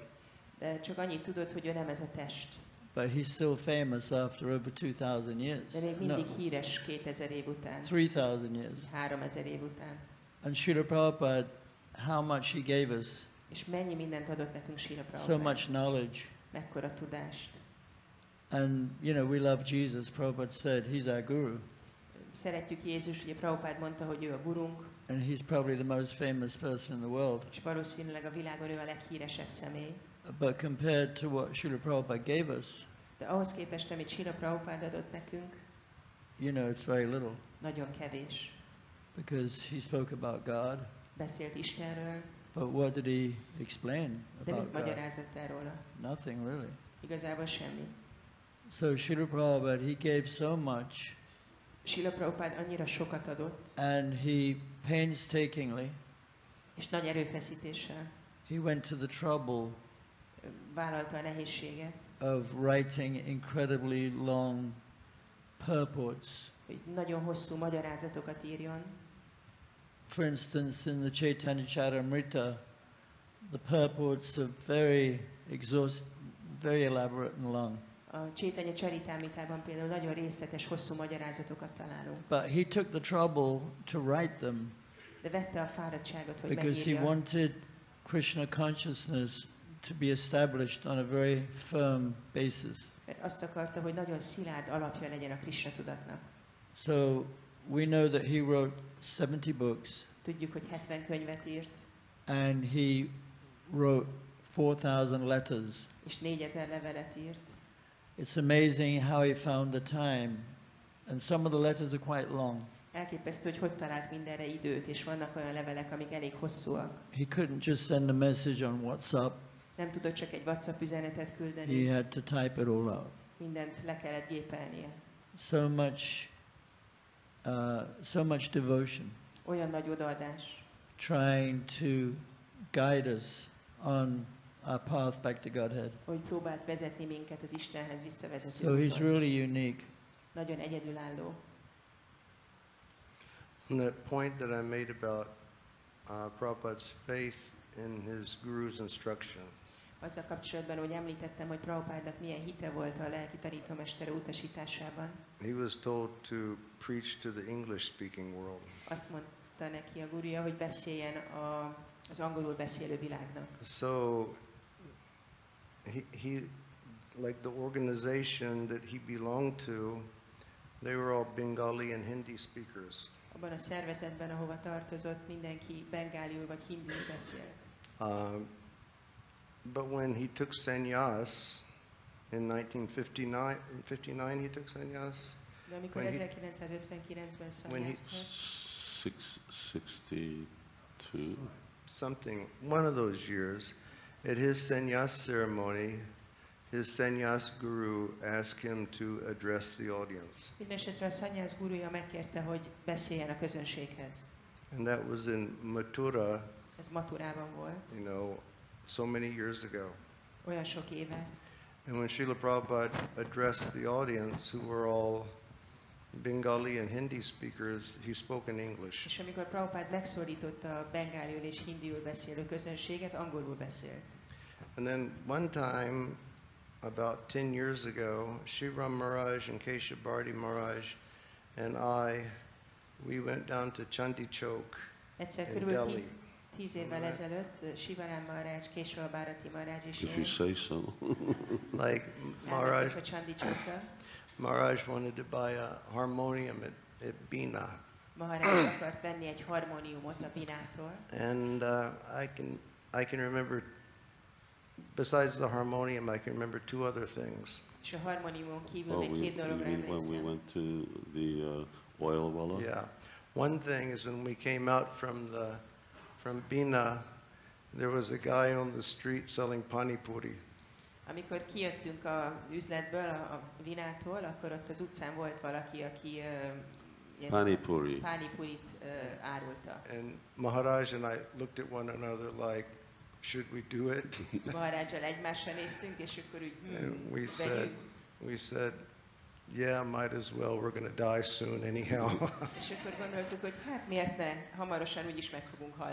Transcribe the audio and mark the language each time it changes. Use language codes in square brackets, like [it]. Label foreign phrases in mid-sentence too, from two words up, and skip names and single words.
[hu] De csak annyit tudod, hogy ő nem ez a test. [en] But he's still famous after over 2,000 years. [hu] De még mindig híres 2000 év után, [en] 3,000 years. [hu] 3000 év után. [en] And Śrīla Prabhupāda, how much he gave us, [hu] És mennyi mindent adott nekünk Śrīla [en] so [hu] Prabhupád. [en] much knowledge. [hu] Mekkora tudást. [en] And you know, we love Jesus. Prabhupada said he's our guru. [hu] Szeretjük Jézus, ugye Prabhupád mondta, hogy ő a gurunk, [en] And he's probably the most famous person in the world. [hu] és valószínűleg a világon ő a leghíresebb személy. [en] But compared to what Śrīla Prabhupada gave us, [hu] De ahhoz képest, amit Śrīla Prabhupád adott nekünk, [en] you know, it's very little. [hu] nagyon kevés. [en] Because he spoke about God. [hu] Beszélt Istenről, [en] But what did he explain [hu] de [en] about [hu] mit [en] God? [hu] magyarázott el róla? [en] Nothing really. [hu] Igazából semmi. [en] So Śrīla Prabhupada, he gave so much, [hu] Śrīla Prabhupád annyira sokat adott, [en] and he painstakingly, [hu] és nagy erőfeszítéssel [en] he went to the trouble [hu] vállalta a nehézséget, [en] of writing incredibly long purports. [hu] hogy nagyon hosszú magyarázatokat írjon. [en] For instance, in the Chaitanya Charitamrita, the purports are very very elaborate and long. [hu] A Chaitanya Charitamritában például nagyon részletes, hosszú magyarázatokat találunk. [en] But he took the trouble to write them [hu] De vette a fáradtságot, hogy [en] because he [hu] megírja, [en] wanted Krishna consciousness to be established on a very firm basis. [hu] mert azt akarta, hogy nagyon szilárd alapja legyen a Krishna tudatnak. [en] So we know that he wrote 70 books, [hu] Tudjuk, hogy 70 könyvet írt, [en] and he wrote 4,000 letters. [hu] és 4000 levelet írt. [en] It's amazing how he found the time, and some of the letters are quite long. [hu] Elképesztő, hogy talált mindenre időt, és vannak olyan levelek, amik elég hosszúak. [en] He couldn't just send a message on WhatsApp. [hu] Nem tudott csak egy WhatsApp üzenetet küldeni, [en] He had to type it all out. [hu] mindent le kellett gépelnie. [en] So much devotion, [hu] Olyan nagy odaadás, [en] trying to guide us on our path back to Godhead. [hu] hogy próbált vezetni minket az Istenhez visszavezető [en] So he's [hu] úton. [en] really unique. [hu] Nagyon egyedülálló. [en] And that point that I made about Prabhupada's faith in his guru's instruction, [hu] Azzal kapcsolatban, hogy említettem, hogy Prabhupádnak milyen hite volt a lelki tanítómestere utasításában. [en] he was told to preach to the English-speaking world. [hu] Azt mondta neki a gurúja, hogy beszéljen az angolul beszélő világnak. [en] So he like the organization that he belonged to, they were all Bengali and Hindi speakers. [hu] Abban a szervezetben, ahova tartozott, mindenki bengáliul vagy hindiul beszélt. [en] But when he took sannyas in 1959, he took sannyas. [hu] De amikor [en] When he- [hu] 1959-ben [en] when he- [hu] szanyázt vett, [en] 62. Something, one of those years, at his sannyas ceremony, his sannyas guru asked him to address the audience. [hu] mindenesetre a szanyász gurúja megkérte, hogy beszéljen a közönséghez. [en] And that was in Mathura, [hu] Ez Mathurában volt, [en] you know, so many years ago. [hu] olyan sok éve. [en] And when Śrīla Prabhupāda addressed the audience, who were all Bengali and Hindi speakers, he spoke in English. [hu] És amikor Prabhupád megszólította a bengáliul és hindiul beszélő közönséget, angolul beszélt. [en] And then one time, about 10 years ago, Śivarāma Maharaj and Keshavarti Maharaj and I, we went down to Chandi Chowk [hu] Egyszer [en] in [hu] körülbelül [en] Delhi. [hu] 10 évvel ezelőtt Śivarāma Maharaj, később Bharati Maharaj és [en] if you [hu] én [en] say so. Like [hu] elmentünk a Csandi Csokra. [en] Maharaj wanted to buy a harmonium at Bina. [hu] Maharaj akart venni egy harmóniumot a Binától. [en] And I can remember, besides the harmonium, I can remember two other things. [hu] És a harmóniumon kívül [en] Oh, [hu] még két dologra [en] when we [hu] emlékszem. [en] went to the oil wala? Yeah. One thing is when we came out from Bina, there was a guy on the street selling pani puri. [hu] Amikor kijöttünk az üzletből, a Vinától, akkor ott az utcán volt valaki, aki [en] Panipuri. [hu] pánipurit árulta. [en] And Maharaj and I looked at one another like, should we do it? [hu] Maharajjal egymásra néztünk, és akkor úgy [en] And [hu] vegyük. [en] we said, yeah, might as well. We're going to die soon anyhow. [hu] És akkor gondoltuk, hogy hát miért ne, hamarosan úgyis meg fogunk halni.